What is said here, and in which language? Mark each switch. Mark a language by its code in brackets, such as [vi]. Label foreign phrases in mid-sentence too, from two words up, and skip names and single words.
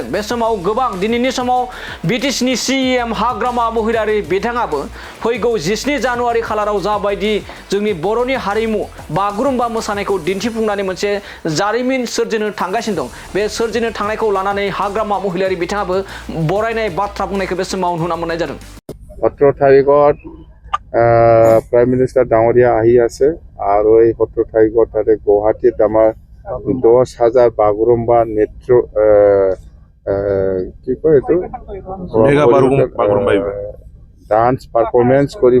[brx] बे समाव गोबां दिनैनि समाव बिटिसिनि सीएम हाग्रामा महिलारि बिथाङाबो फैगौ 17 जानुवारि खालाराव जाबायदि जोंनि बर'नि हारिमु बागुरुम्बा मोसानायखौ दिन्थिफुंनानै मोनसे जारिमिन सोरजिनो थांगासिनो दं। बे सोरजिनो थांनायखौ लानानै हाग्रामा महिलारि बिथाङाबो बरायनाय बाथ्रा बुंनायखौ बे समाव नुनो मोननाय जादों। [as] 17 তাৰিখত [en] prime minister [as] ডাঙৰীয়া আহি আছে আৰু এই 17 তাৰিখত তাতে গুৱাহাটীত আমাৰ 10,000 বাগুৰুম্বা নৃত্য কি কয় এইটো [en] dance performance [as] কৰিব।